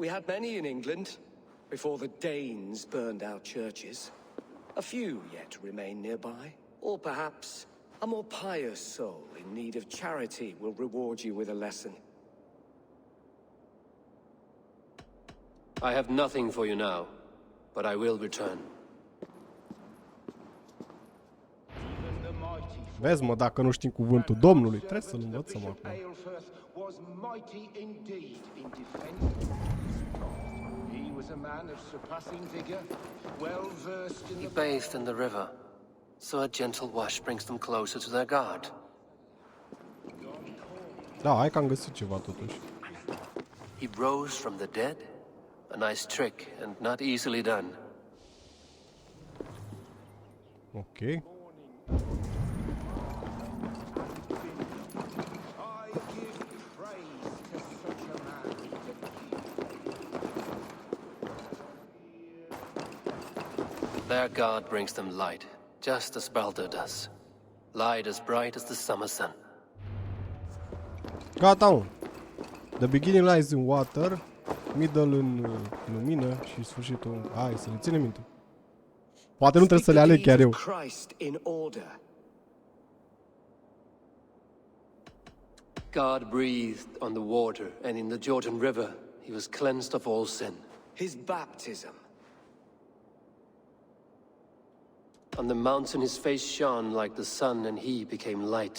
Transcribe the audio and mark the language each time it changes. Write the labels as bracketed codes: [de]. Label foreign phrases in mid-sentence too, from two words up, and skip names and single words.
[en] We had many in England, before the Danes burned our churches. A few yet remain nearby. Or perhaps a more pious soul in need of charity will reward you with a lesson. I have nothing for you now, but I will return. [ro] Vezi, mă, dacă nu știm cuvântul Domnului, trebuie să-l învățăm acum. [en] Was mighty indeed in defense. He was a man of surpassing vigor, well versed in He the bathed in the river, so a gentle wash brings them closer to their God. [ro] Da, hai că am găsit ceva totuși. [en] He rose from the dead? A nice trick, and not easily done. Ok. I give praise to such a man. Their God brings them light, just as Baldur does. Light as bright as the summer sun. [ro] Gata, mă. [en] The beginning lies in water, middle [ro] în lumină și sfârșitul... Hai, să le ținem minte. Poate nu trebuie să le aleg chiar eu. [en] Christ in order. God breathed on the water, and in the Jordan River, he was cleansed of all sin. His baptism. On the mountain his face shone like the sun, and he became light.